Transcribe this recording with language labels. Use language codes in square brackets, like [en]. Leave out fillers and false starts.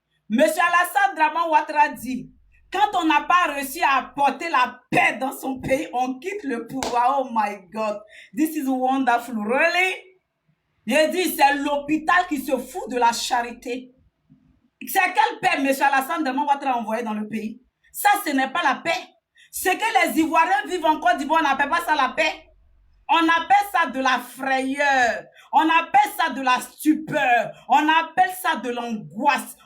[fr] M. Alassane Dramane Ouattara dit, quand on n'a pas réussi à apporter la paix dans son pays, on quitte le pouvoir. [en] Oh my God, this is wonderful, really? [fr] Il dit, c'est l'hôpital qui se fout de la charité. C'est quelle paix M. Alassane Dramane Ouattara a envoyé dans le pays? Ça, ce n'est pas la paix. Ce que les Ivoiriens vivent en Côte d'Ivoire, on n'appelle pas ça la paix. On appelle ça de la frayeur. On appelle ça de la stupeur. On appelle ça de l'angoisse.